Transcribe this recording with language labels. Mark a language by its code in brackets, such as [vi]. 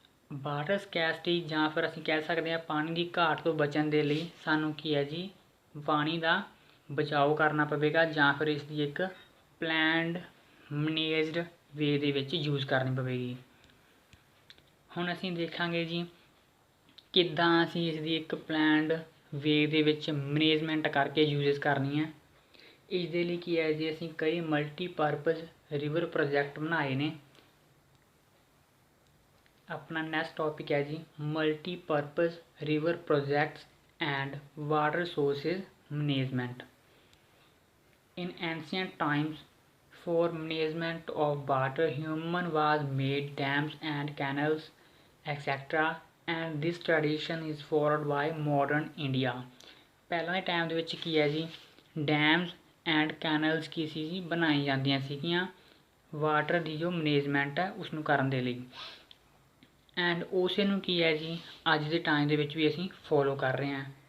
[pa] Water ਸਕੈਰਸਿਟੀ ਜਾਂ ਫਿਰ ਅਸੀਂ ਕਹਿ ਸਕਦੇ ਹਾਂ ਪਾਣੀ ਦੀ ਘਾਟ ਤੋਂ ਬਚਣ ਦੇ ਲਈ ਸਾਨੂੰ ਕੀ ਹੈ ਜੀ ਪਾਣੀ ਦਾ ਬਚਾਓ ਕਰਨਾ ਪਵੇਗਾ, ਜਾਂ ਫਿਰ ਇਸ ਦੀ ਇੱਕ ਪਲੈਨਡ ਮੈਨੇਜਡ ਵੇ ਦੇ ਵਿੱਚ ਯੂਜ਼ ਕਰਨੀ ਪਵੇਗੀ। ਹੁਣ ਅਸੀਂ ਦੇਖਾਂਗੇ ਜੀ ਕਿੱਦਾਂ ਅਸੀਂ ਇਸ ਦੀ ਇੱਕ ਪਲੈਨਡ ਵੇ ਦੇ ਵਿੱਚ ਮੈਨੇਜਮੈਂਟ ਕਰਕੇ ਯੂਜ਼ਸ ਕਰਨੀ ਹੈ। ਇਸ ਦੇ ਲਈ ਕੀ ਹੈ ਜੀ ਅਸੀਂ ਕਈ ਮਲਟੀਪਰਪਜ਼ ਰਿਵਰ ਪ੍ਰੋਜੈਕਟ ਬਣਾਏ ਨੇ। [hi] अपना नेक्स्ट टॉपिक है जी [en] Multipurpose river projects and water sources management. In ancient times for management of water human was made dams and canals etcetera and this tradition is followed by modern India. [pa] ਪਹਿਲਾਂ ਦੇ time ਦੇ ਵਿੱਚ ਕੀ ਹੈ ਜੀ, dams and ਕੈਨਲਸ ਕੀ ਸੀ ਜੀ, ਬਣਾਈ ਜਾਂਦੀਆਂ ਸੀਗੀਆਂ ਵਾਟਰ ਦੀ ਜੋ ਮੈਨੇਜਮੈਂਟ ਹੈ ਉਸਨੂੰ ਕਰਨ ਦੇ ਲਈ। ਐਂਡ ਉਸੇ ਨੂੰ ਕੀ ਹੈ ਜੀ ਅੱਜ ਦੇ ਟਾਈਮ ਦੇ ਵਿੱਚ ਵੀ ਅਸੀਂ ਫੋਲੋ ਕਰ ਰਹੇ ਹਾਂ।